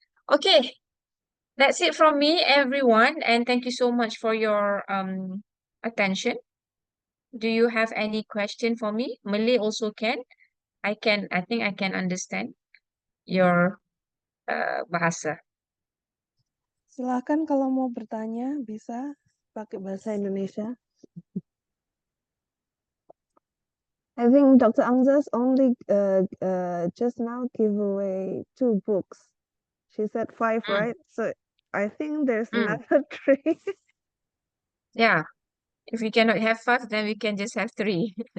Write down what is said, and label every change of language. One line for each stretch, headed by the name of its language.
English: Okay, that's it from me, everyone. And thank you so much for your attention. Do you have any question for me? Malay also can. I think I can understand your bahasa.
Indonesian: Silakan kalau mau bertanya bisa pakai bahasa Indonesia.
English: I think Dr. Angzzas only just now gave away 2 books. She said 5, Mm, right? So I think there's mm. another 3. Yeah, if we cannot have 5, then we can just have 3.